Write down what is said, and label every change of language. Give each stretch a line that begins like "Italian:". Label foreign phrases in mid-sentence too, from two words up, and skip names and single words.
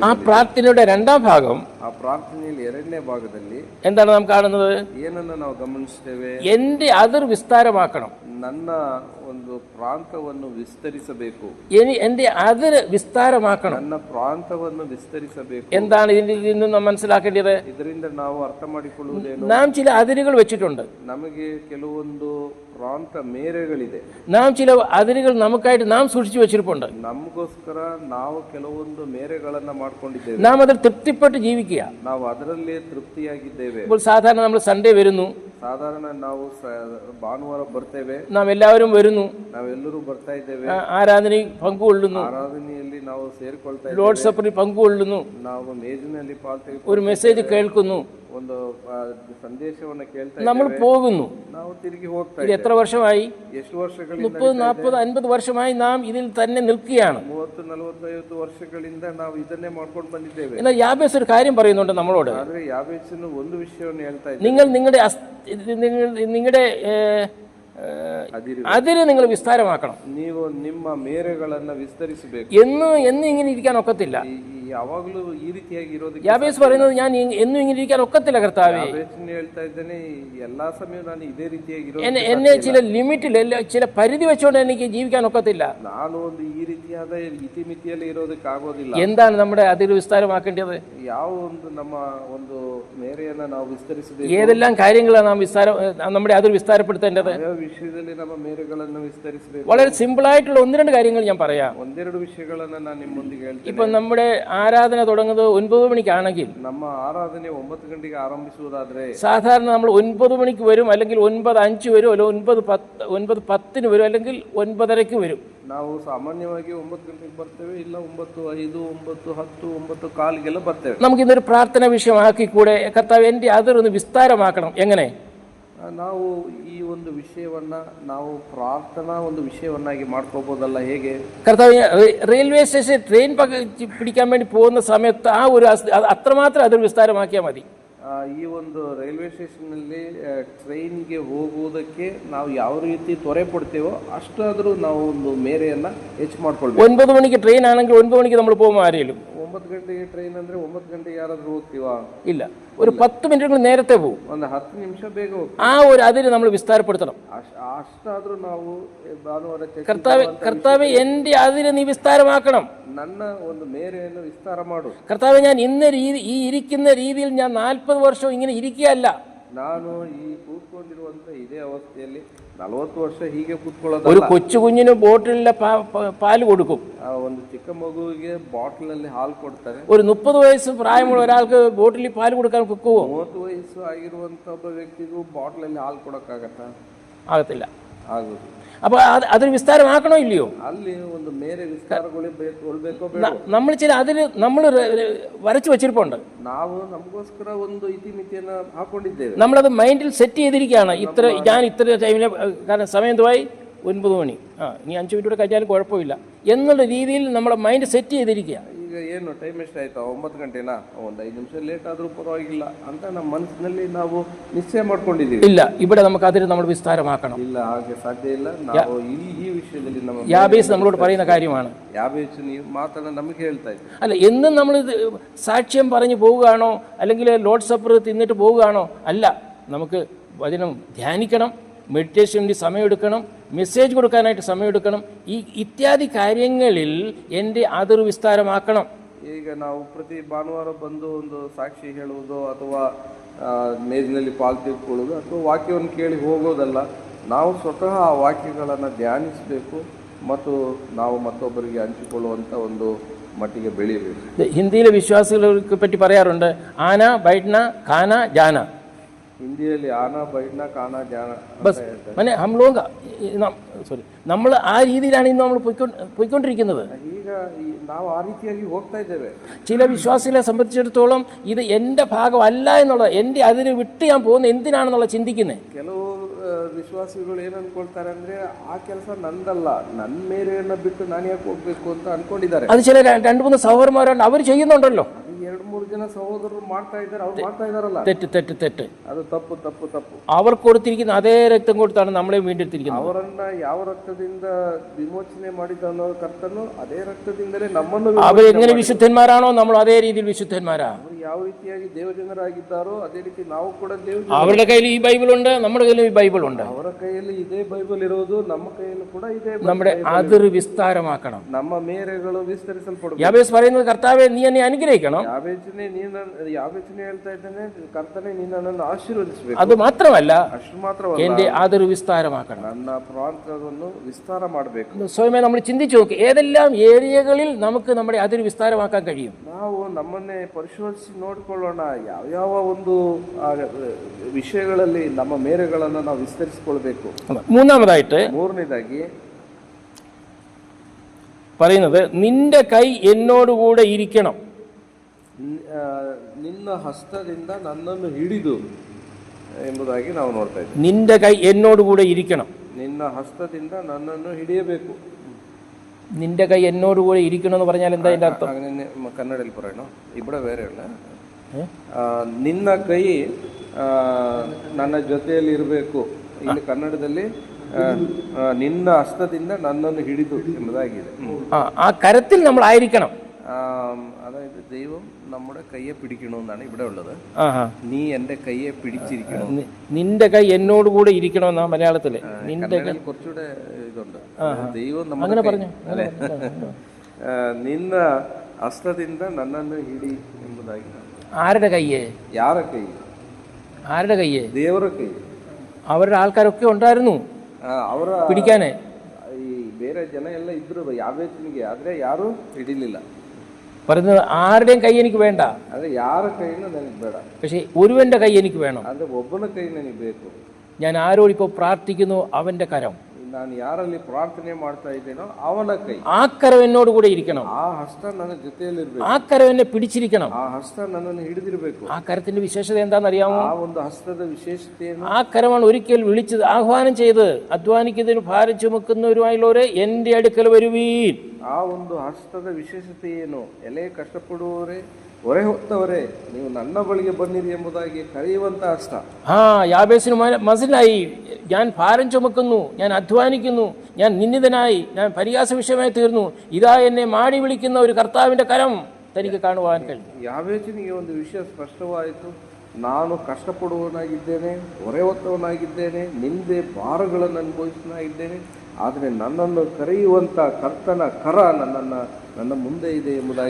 Malayalam: ആ പ്രാർത്ഥനയുടെ രണ്ടാം ഭാഗം,
Kannada: ಆ ಪ್ರಾರ್ಥನೆಯಲ್ಲಿ ಎರಡನೇ ಭಾಗದಲ್ಲಿ
Malayalam: എന്താണ് നാം കാണുന്നത്?
Kannada: ಏನನ್ನು ನಾವು ಗಮನಿಸ್ತೇವೆ?
Malayalam: എന്റെ അതിർ വിസ്താരമാക്കണം,
Kannada: ನನ್ನ ಒಂದು ಪ್ರಾಂತವನ್ನು ವಿಸ್ತರಿಸಬೇಕು.
Malayalam: എന്റെ അതിർ വിസ്താരമാക്കണം.
Kannada: ನನ್ನ ಪ್ರಾಂತವನ್ನು ವಿಸ್ತರಿಸಬೇಕು.
Malayalam: എന്താണ് ഇതിൽ നിന്നും നാം മനസ്സിലാക്കേണ്ടത്?
Kannada: ಇದರಿಂದ ನಾವು ಅರ್ಥ ಮಾಡಿಕೊಳ್ಳುವುದೇನು?
Malayalam: നാം ചില അതിരുകൾ വെച്ചിട്ടുണ്ട്,
Kannada: ನಮಗೆ ಕೆಲವೊಂದು ಪ್ರಾಂತ ಮೇರೆಗಳಿದೆ.
Malayalam: നാം ചില അതിരുകൾ നമുക്കായിട്ട് നാം സൂക്ഷിച്ചു വെച്ചിരിപ്പുണ്ട്.
Kannada: ನಮಗೋಸ್ಕರ ನಾವು ಕೆಲವೊಂದು ಮೇರೆಗಳನ್ನ ಮಾಡ್ಕೊಂಡಿದ್ದೇವೆ.
Malayalam: നാം അതിൽ തൃപ്തിപ്പെട്ട് ജീവിക്കുക.
Kannada: ನಾವು ಅದರಲ್ಲೇ ತೃಪ್ತಿಯಾಗಿದ್ದೇವೆ.
Malayalam: ഇപ്പോൾ സാധാരണ നമ്മൾ സൺഡേ വരുന്നു,
Kannada: ಸಾಧಾರಣ ನಾವು ಭಾನುವಾರ ಬರ್ತೇವೆ,
Malayalam: നാമെല്ലാവരും വരുന്നു,
Kannada: ನಾವೆಲ್ಲರೂ ಬರ್ತಾ ಇದ್ದೇವೆ,
Malayalam: ആരാധനയിൽ പങ്കുകൊള്ളുന്നു,
Kannada: ಆರಾಧನೆಯಲ್ಲಿ ನಾವು ಸೇರಿಕೊಳ್ತಾ ಇದ್ದೇವೆ,
English: Lord Supperil
Malayalam: പങ്കുകൊള്ളുന്നു,
Kannada: ನಾವು ಮೇಜಿನಲ್ಲಿ ಪಾಲ್ಗೊಳ್ಳುತ್ತೇವೆ,
Malayalam: ഒരു മെസ്സേജ് കേൾക്കുന്നു,
Kannada: ಒಂದು ಸಂದೇಶವನ್ನು ಕೇಳ್ತಾ
Malayalam: നമ്മൾ പോകുന്നു.
Kannada: ನಾವು ತಿರುಗಿ ಹೋಗ್ತಾ
Malayalam: ഇത്
Kannada: ಇದ್ದೇವೆ.
Malayalam: എത്ര വർഷമായി?
Kannada: ಎಷ್ಟು ವರ್ಷಗಳಿಂದ?
Malayalam: 30, 40, 50 വർഷമായി നാം ഇതിൽ തന്നെ നിൽക്കുകയാണ്.
Kannada: 30, 40, 50 ವರ್ಷಗಳಿಂದ ನಾವು ಇದನ್ನೇ ಮಾಡ್ಕೊಂಡು ಬಂದಿದ್ದೇವೆ.
Malayalam: എന്നാൽ യാബേസ് ഒരു കാര്യം പറയുന്നുണ്ട് നമ്മളോട്.
Kannada: ಆದ್ರೆ ಯಾಬೇಚನು ಒಂದು ವಿಷಯವನ್ನು ಹೇಳ್ತಾ ಇದ್ದಾರೆ.
Malayalam: നിങ്ങൾ നിങ്ങളുടെ അതിര് നിങ്ങൾ വിസ്താരമാക്കണം.
Kannada: ನೀವು ನಿಮ್ಮ ಮೇರೆಗಳನ್ನ ವಿಸ್ತರಿಸಬೇಕು.
Malayalam: എന്നും ഇങ്ങനെ ഇരിക്കാൻ ഒക്കത്തില്ല.
Kannada: ಯಾವಾಗಲೂ ಈ ರೀತಿಯಾಗಿ ಇರೋದಕ್ಕೆ
Malayalam: യാബേസ് പറയുന്നത് ഞാൻ എന്നും ഇങ്ങനെ ഇരിക്കാൻ ഒക്കത്തില്ല കർത്താവേ.
Kannada: ಯಾಬೇಚನು ಹೇಳ್ತಾ ಇದ್ದಾನೆ, ಎಲ್ಲಾ സമയവും ನಾನು ಇದೇ ರೀತಿಯಾಗಿ
Malayalam: എന്നെ ചില ലിമിറ്റിൽ ചില പരിധി വെച്ചുകൊണ്ട് എനിക്ക് ജീവിക്കാൻ ഒക്കത്തില്ല.
Kannada: ನಾನು ಒಂದು ಈ ರೀತಿಯಾದ ಇತಿಮಿತಿಯಲ್ಲಿ ಇರೋದಕ್ಕೆ ಆಗೋದಿಲ್ಲ.
Malayalam: എന്താണ് നമ്മുടെ അതിര് വിസ്താരമാക്കേണ്ടത്?
Kannada: ಯಾವ ಒಂದು ನಮ್ಮ ಒಂದು ಮೇರೆಯನ್ನ ನಾವು ವಿಸ್ತರಿಸಬೇಕು.
Malayalam: ഏതെല്ലാം കാര്യങ്ങളാണ് നമ്മുടെ അതിർ വിസ്താരപ്പെടുത്തേണ്ടത്?
Kannada: ಯಾವ ವಿಷಯದಲ್ಲಿ ನಮ್ಮ ಮೇರೆಗಳನ್ನು ವಿಸ್ತರಿಸಬೇಕು?
Malayalam: വളരെ സിമ്പിൾ ആയിട്ടുള്ള 1-2 കാര്യങ്ങൾ ഞാൻ പറയാം.
Kannada: ಒಂದೆರಡು ವಿಷಯಗಳನ್ನ ನಾನು ನಿಮ್ಮೊಂದಿಗೆ ಹೇಳ್ತೇನೆ.
Malayalam: ഇപ്പൊ നമ്മുടെ ആരാധന തുടങ്ങുന്നത് 9 മണിക്കാണെങ്കിൽ
Kannada: ನಮ್ಮ ಆರಾಧನೆ 9 ಗಂಟೆಗೆ ಆರಂಭಿಸುವುದಾದ್ರೆ
Malayalam: സാധാരണ നമ്മൾ 9 മണിക്ക് വരും, അല്ലെങ്കിൽ 9:05 വരും, അല്ലെങ്കിൽ 9:10 വരും, അല്ലെങ്കിൽ 9:30 വരും.
Kannada: ನಾವು ಸಾಮಾನ್ಯವಾಗಿ 9 ಗಂಟೆಗೆ ಬರ್ತೇವೆ, ಇಲ್ಲ 9:05, 9:10, 9:15 ಬರ್ತೇವೆ.
Malayalam: നമുക്ക് ഇന്നൊരു പ്രാർത്ഥന വിഷയമാക്കി കൂടെ കർത്താവ് എൻ്റെ അതിരൊന്ന് വിസ്താരമാക്കണം. എങ്ങനെ?
Kannada: ನಾವು ಈ ಒಂದು ವಿಷಯವನ್ನ ನಾವು ಪ್ರಾರ್ಥನಾ ಒಂದು ವಿಷಯವನ್ನಾಗಿ ಮಾಡ್ಕೋಬಹುದಲ್ಲ? ಹೇಗೆ?
Malayalam: കർത്താവ്
English: railway station train
Malayalam: പിടിക്കാൻ വേണ്ടി പോകുന്ന സമയത്ത് ആ ഒരു അത്രമാത്രം അതിർ വിസ്താരമാക്കിയാൽ മതി.
Kannada: ಈ ಒಂದು
English: railway stationnalli traing
Kannada: ಹೋಗುವುದಕ್ಕೆ ನಾವು ಯಾವ ರೀತಿ ತ್ವರೆ ಪಡ್ತೇವೋ ಅಷ್ಟಾದರೂ ನಾವು ಒಂದು ಮೇರೆಯನ್ನ ಹೆಚ್ಚು ಮಾಡ್ಕೊಳ್ಬೇಕು.
Malayalam: 9 മണിക്ക് ട്രെയിൻ ആണെങ്കിൽ 9 മണിക്ക് നമ്മൾ പോകുമ്പോൾ ആരെയും
Kannada: 9 ಗಂಟೆಗೆ ಟ್ರೈನ್ ಅಂದ್ರೆ 9 ಗಂಟೆಗೆ ಯಾರಾದ್ರೂ ಹೋಗ್ತೀವಾ?
Malayalam: ഇല്ല, ഒരു 10 മിനിറ്റ് നേരത്തെ പോകും.
Kannada: ಒಂದು 10 ನಿಮಿಷ ಬೇಗ ಹೋಗ್ತೀವಿ.
Malayalam: ആ ഒരു അതിര് നമ്മൾ വിസ്താരപ്പെടുത്തണം.
Kannada: ಅಷ್ಟಾದ್ರೂ ನಾವು ಭಾನುವಾರ
Malayalam: കർത്താവ് എൻ്റെ അതിര് നീ വിസ്താരമാക്കണം.
Kannada: ನನ್ನ ಒಂದು ಮೇರೆಯನ್ನು ವಿಸ್ತಾರ ಮಾಡು.
Malayalam: കർത്താവ് ഞാൻ ഈ ഇരിക്കുന്ന രീതിയിൽ ഞാൻ 40 വർഷം ഇങ്ങനെ ഇരിക്കുകയല്ല.
Kannada: ನಾನು ಈ ಕೂತ್ಕೊಂಡಿರುವಂತ ಇದೇ ಅವಸ್ಥೆಯಲ್ಲಿ 40 ವರ್ಷ ಹೀಗೆ ಕೂತ್ಕೊಳ್ಳೋದು.
Malayalam: ഒരു കൊച്ചു കുഞ്ഞിന് ബോട്ടിലിലെ പാല് കൊടുക്കും.
Kannada: ಒಂದು ಚಿಕ್ಕ ಮಗುವಿಗೆ ಬಾಟಲ್ ನಲ್ಲಿ ಹಾಲು ಕೊಡ್ತಾರೆ.
Malayalam: ഒരു 30 വയസ്സ് പ്രായമുള്ള ഒരാൾക്ക് ബോട്ടിലിൽ പാല് കൊടുക്കാൻ ഒക്കുമോ?
Kannada: 30 ವಯಸ್ಸು ಆಗಿರುವಂತ ಒಬ್ಬ ವ್ಯಕ್ತಿಗೂ ಬಾಟಲ್ ಅಲ್ಲಿ ಹಾಲು ಕೊಡಕ್ಕಾಗತ್ತಾ?
Malayalam: ആകത്തില്ല.
Kannada: ಆಗುದು.
Malayalam: അപ്പൊ അതൊരു വിസ്താരമാക്കണോ ഇല്ലയോ?
Kannada: ಅಲ್ಲಿ ಒಂದು ಮೇರೆ ವಿಸ್ತಾರಗೊಳ್ಳಬೇಕೋ?
Malayalam: നമ്മൾ ചില അതിര് നമ്മൾ വരച്ചു വെച്ചിരിപ്പുണ്ട്.
Kannada: ನಾವು ನಮಗೋಸ್ಕರ ಒಂದು ಇತಿಮಿತಿಯನ್ನ ಹಾಕೊಂಡಿದ್ದೇವೆ.
Malayalam: നമ്മളത്
English: mindil set
Malayalam: ചെയ്തിരിക്കുകയാണ്. ഞാൻ ഇത്ര ടൈമിന്, കാരണം സമയം എന്തുവായി? 9 മണി. ഇനി 5 മിനിറ്റ് കൂടെ കഴിഞ്ഞാലും കുഴപ്പമില്ല എന്നുള്ള രീതിയിൽ നമ്മളെ
English: mind set
Malayalam: ചെയ്തിരിക്കുക.
Kannada: ಈಗ ಏನು ಟೈಮ್ ಎಷ್ಟಾಯ್ತಾ? 9 ಗಂಟೆನಾ? ಒಂದು 5 ನಿಮಿಷ ಲೇಟ್ ಆದ್ರೂ ಪರವಾಗಿಲ್ಲ ಅಂತ ನಮ್ಮ ಮನಸ್ಸಿನಲ್ಲಿ ನಾವು ನಿಶ್ಚಯ ಮಾಡ್ಕೊಂಡಿದ್ದೀವಿ.
Malayalam: ഇല്ല, ഇവിടെ നമുക്ക് അതിര് നമ്മൾ വിസ്താരമാക്കണം.
Kannada: ಇಲ್ಲ, ಹಾಗೆ ಸಾಧ್ಯ ಇಲ್ಲ. ನಾವು ಈ ವಿಷಯದಲ್ಲಿ ನಮ್ಮ
Malayalam: യാബേസ് നമ്മളോട് പറയുന്ന കാര്യമാണ്.
Kannada: ಯಾಬೇಚು ನೀವು ಮಾತನ್ನ ನಮಗೆ ಹೇಳ್ತಾ ಇದ್ದೀವಿ.
Malayalam: അല്ല, എന്നും നമ്മൾ സാക്ഷ്യം പറഞ്ഞു പോവുകയാണോ, അല്ലെങ്കിൽ
English: Lord Supper
Malayalam: തിന്നിട്ട് പോവുകയാണോ? അല്ല, നമുക്ക് വചനം ധ്യാനിക്കണം, മെഡിറ്റേഷന് സമയമെടുക്കണം, മെസ്സേജ് കൊടുക്കാനായിട്ട് സമയമെടുക്കണം. ഇത്യാദി കാര്യങ്ങളിൽ എൻ്റെ അതിർ വിസ്താരമാക്കണം.
Kannada: ಈಗ ನಾವು ಪ್ರತಿ ಭಾನುವಾರ ಬಂದು ಒಂದು ಸಾಕ್ಷಿ ಹೇಳುವುದು ಅಥವಾ ಮೇಜಿನಲ್ಲಿ ಪಾಲು ತೆಗೆದುಕೊಳ್ಳುವುದು ಅಥವಾ ವಾಕ್ಯವನ್ನು ಕೇಳಿ ಹೋಗೋದಲ್ಲ. ನಾವು ಸ್ವತಃ ಆ ವಾಕ್ಯಗಳನ್ನು ಧ್ಯಾನಿಸಬೇಕು ಮತ್ತು ನಾವು ಮತ್ತೊಬ್ಬರಿಗೆ ಹಂಚಿಕೊಳ್ಳುವಂಥ ಒಂದು മട്ടിಗೆ ಬೆಳೆಯಬೇಕು.
Malayalam: ഹിന്ദിയിലെ വിശ്വാസികളെ പറ്റി പറയാറുണ്ട്,
Hindi: आना बैठना खाना जाना. ಹಿಂದಿಯಲ್ಲಿ आना बैठना खाना ज्ञाना बस मने हम लोक
Malayalam: സോറി നമ്മൾ ആ രീതിയിലാണ് ഇന്ന് നമ്മൾ പോയിക്കൊണ്ടിരിക്കുന്നത്.
Kannada: ಈಗ ನಾವು ಆ ರೀತಿಯಾಗಿ ಹೋಗ್ತಾ ಇದ್ದೇವೆ.
Malayalam: ചില വിശ്വാസികളെ സംബന്ധിച്ചിടത്തോളം ഇത് എൻ്റെ ഭാഗമല്ല എന്നുള്ളത്, എൻ്റെ അതിന് വിട്ട് ഞാൻ പോകുന്ന എന്തിനാണെന്നുള്ള ചിന്തിക്കുന്നത്.
Kannada: ಕೆಲವು ವಿಶ್ವಾಸಿಗಳು ಏನ್ ಅನ್ಕೊಳ್ತಾರೆ ಅಂದ್ರೆ ಆ ಕೆಲಸ ನಂದಲ್ಲ, ನನ್ನ ಮೇರೆಯನ್ನ ಬಿಟ್ಟು ನಾನು ಯಾಕೆ ಹೋಗ್ಬೇಕು ಅಂತ ಅನ್ಕೊಂಡಿದ್ದಾರೆ.
Malayalam: അത് ചില 2-3 സഹോദരന്മാരുണ്ട്, അവർ ചെയ്യുന്നുണ്ടല്ലോ.
Kannada: 2-3 ಜನ ಸಹೋದರರು ಮಾಡ್ತಾ ಇದ್ದಾರೆ, ಅವ್ರು ಮಾಡ್ತಾ ಇದಾರಲ್ಲ.
Malayalam: തെറ്റ്
Kannada: ಅದು ತಪ್ಪು ತಪ್ಪು ತಪ್ಪು.
Malayalam: അവർക്ക് കൊടുത്തിരിക്കുന്ന അതേ രക്തം കൊടുത്താണ് നമ്മളെ വീണ്ടെടുത്തിരിക്കുന്നത്.
Kannada: ಅವರನ್ನ ಯಾವ ರಕ್ತದಿಂದ ವಿಮೋಚನೆ ಮಾಡಿದನೋ ಕರ್ತನು, ಅದೇ ರಕ್ತದಿಂದಲೇ ನಮ್ಮನ್ನು
Malayalam: അവരെങ്ങനെ വിശുദ്ധന്മാരാണോ നമ്മൾ അതേ രീതിയിൽ വിശുദ്ധന്മാരാ.
Kannada: ಅವರು ಯಾವ ರೀತಿಯಾಗಿ ದೇವಜನರಾಗಿದ್ದಾರೋ ಅದೇ ರೀತಿ ನಾವು ಕೂಡ
Malayalam: അവരുടെ കയ്യിൽ ഈ ബൈബിൾ ഉണ്ട്, നമ്മുടെ കയ്യിലും ഈ ബൈബിൾ ഉണ്ട്.
Kannada: ಅವರ ಕೈಯಲ್ಲಿ ಇದೇ ಬೈಬಲ್ ಇರೋದು, ನಮ್ಮ ಕೈಯಲ್ಲೂ ಕೂಡ ಇದೇ.
Malayalam: നമ്മുടെ അതിർ വിസ്താരമാക്കണം.
Kannada: ನಮ್ಮ ಮೇರೆಗಳು ವಿಸ್ತರಿಸಲ್ಪಡಬೇಕು.
Malayalam: യാബേസ് പറയുന്നത് കർത്താവേ നീ എന്നെ അനുഗ്രഹിക്കണം.
Kannada: ಯಾಬೇಚನೆ ಹೇಳ್ತಾ ಇದ್ದಾನೆ, ಕರ್ತನೆ ನೀನು ನನ್ನನ್ನು ಆಶೀರ್ವದಿಸಬೇಕು.
Malayalam: അത് മാത്രമല്ല,
Kannada: ಅಷ್ಟು ಮಾತ್ರವಲ್ಲ,
Malayalam: എന്റെ അതിർ വിസ്താരമാക്കണം.
Kannada: ನನ್ನ ಪ್ರಾಂತವನ್ನು വിസ്ತಾರ ಮಾಡಬೇಕು.
Malayalam: സ്വയമേ നമ്മൾ ചിന്തിച്ചു നോക്കി, ഏതെല്ലാം ഏരിയകളിൽ നമുക്ക് നമ്മുടെ അതിർ വിസ്താരമാക്കാൻ കഴിയും.
Kannada: ನಾವು ನಮ್ಮನ್ನೇ ಪರಿಶೋಧಿಸಿ ನೋಡಿಕೊಳ್ಳೋಣ, ಯಾವ ಒಂದು ವಿಷಯಗಳಲ್ಲಿ ನಮ್ಮ ಮೇರೆಗಳನ್ನು ನಾವು ವಿಸ್ತರಿಸಿಕೊಳ್ಬೇಕು. ಮೂರನೇದಾಗಿ
Malayalam: പറയുന്നത് നിന്റെ കൈ എന്നോടുകൂടെ ഇരിക്കണം.
Kannada: ನಿನ್ನ ಹಸ್ತದಿಂದ ನನ್ನನ್ನು ಹಿಡಿದು ಎಂಬುದಾಗಿ ನಾವು ನೋಡ್ತಾ ಇದ್ದೀವಿ.
Malayalam: നിന്റെ കൈ എന്നോടുകൂടെ ഇരിക്കണം.
Kannada: ನಿನ್ನ ಹಸ್ತದಿಂದ ನನ್ನನ್ನು ಹಿಡಿಯಬೇಕು.
Malayalam: നിന്റെ കൈ എന്നോടുകൂടെ ഇരിക്കണം എന്ന് പറഞ്ഞാൽ എന്താ അതിന്റെ അർത്ഥം?
Kannada: അങ്ങനെ ಕನ್ನಡದಲ್ಲಿ
Malayalam: പറയണോ, ഇവിടെ
Kannada: ಬೇರೆ ಇಲ್ಲ. ನಿನ್ನ ಕೈ ನನ್ನ ಜೊತೆಯಲ್ಲಿ ಇರಬೇಕು. ಇಲ್ಲಿ ಕನ್ನಡದಲ್ಲಿ ನಿನ್ನ ಹಸ್ತದಿಂದ ನನ್ನನ್ನು ಹಿಡಿದು ಎಂಬುದಾಗಿದೆ.
Malayalam: ആ കരത്തിൽ നമ്മൾ ആയിരിക്കണം. അതായത് ദൈവം നമ്മുടെ കയ്യെ പിടിക്കണമെന്നാണ് ഇവിടെ ഉള്ളത്. നീ എന്റെ കയ്യെ പിടിച്ചിരിക്കണം. നിന്റെ കൈ എന്നോട് കൂടെ ഇരിക്കണമെന്നാ മലയാളത്തില്. നിന്റെ കൈ കുറച്ചുകൂടെ ഇതുണ്ട്. ദൈവം അങ്ങനെ പറഞ്ഞു അല്ലെ, നിന്ന
Kannada: ഹസ്തದಿಂದ ನನ್ನನ್ನು ಹಿಡಿ ಎಂಬುದಾಗಿ.
Malayalam: ആരുടെ കയ്യേ?
Kannada: ಯಾರ ಕೈ?
Malayalam: ആരുടെ കയ്യേ?
Kannada: ದೇವರ ಕೈ.
Malayalam: അവരുടെ ആൾക്കാരൊക്കെ ഉണ്ടായിരുന്നു
Kannada: ಅವರ
Malayalam: പിടിക്കാനേ.
Kannada: ಈ ಬೇರೆ ಜನ ಎಲ್ಲ ಇದ್ರು ಯಾಬೇಚನಿಗೆ, ಆದ್ರೆ ಯಾರು ಹಿಡಿಲಿಲ್ಲ.
Malayalam: പറയുന്നത് ആരുടെയും കൈ എനിക്ക് വേണ്ട,
Kannada: ಆದ್ರೆ ಯಾರ ಕೈನೂ ನನಗೆ ಬೇಡ,
Malayalam: പക്ഷെ ഒരുവന്റെ കൈ എനിക്ക് വേണം.
Kannada: ಅಂದ್ರೆ ಒಬ್ಬನ ಕೈ ನನಗೆ ಬೇಕು.
Malayalam: ഞാൻ ആരോട് ഇപ്പോൾ പ്രാർത്ഥിക്കുന്നു അവന്റെ കരം,
Kannada: ನಾನು ಯಾರಲ್ಲಿ ಪ್ರಾರ್ಥನೆ ಮಾಡ್ತಾ ಇದ್ದೇನೋ ಅವನ ಕೈ,
Malayalam: ആ കരം എന്നോട് കൂടെ ഇരിക്കണം.
Kannada: ಆ ಹಸ್ತ ನನ್ನ ಜೊತೆಯಲ್ಲಿ ಇರಬೇಕು.
Malayalam: ആ കരം എന്നെ പിടിച്ചിരിക്കണം.
Kannada: ಆ ಹಸ್ತ ನನ್ನನ್ನು ಹಿಡಿದಿರಬೇಕು.
Malayalam: ആ കരത്തിന്റെ വിശേഷത എന്താണെന്നറിയാമോ?
Kannada: ಆ ಒಂದು ಹಸ್ತದ ವಿಶೇಷತೆಯನ್ನು,
Malayalam: ആ കരമാണ് ഒരിക്കൽ വിളിച്ചത്, ആഹ്വാനം ചെയ്ത് അധ്വാനിക്കുന്നതിന് ഭാരം ചുമക്കുന്നവരുമായുള്ളവരെ എന്റെ അടുക്കൽ വരുവീൻ.
Kannada: ಆ ಒಂದು ಹಸ್ತದ ವಿಶೇಷತೆ ಏನು? ಎಲೆ ಕಷ್ಟಪಡುವವರೇ, ಹೊರೆ ಹೊತ್ತವರೇ, ನೀವು ನನ್ನ ಬಳಿಗೆ ಬನ್ನಿರಿ ಎಂಬುದಾಗಿ ಕರೆಯುವಂತ ಹಸ್ತ.
Malayalam: യാബേസിന് മനസ്സിലായി, ഞാൻ ഭാരം ചുമക്കുന്നു, ഞാൻ അധ്വാനിക്കുന്നു, ഞാൻ നിന്ദിതനായി, ഞാൻ പരിഹാസ വിഷയമായി തീർന്നു, ഇതാ എന്നെ മാടി വിളിക്കുന്ന ഒരു കർത്താവിന്റെ കരം തനിക്ക് കാണുവാൻ കഴിഞ്ഞു.
Kannada: ಯಾಬೇಚನಿಗೆ ಒಂದು ವಿಷಯ ಸ್ಪಷ್ಟವಾಯಿತು, ನಾನು ಕಷ್ಟಪಡುವವನಾಗಿದ್ದೇನೆ, ಹೊರೆ ಹೊತ್ತವನಾಗಿದ್ದೇನೆ, ನಿಂದೆ ಭಾರಗಳನ್ನು ಅನುಭವಿಸನಾಗಿದ್ದೇನೆ, ಆದರೆ ನನ್ನನ್ನು ಕರೆಯುವಂತ ಕರ್ತನ ಕರ ನನ್ನ ಮುಂದೆ ಇದೆ ಎಂಬುದಾಗಿ.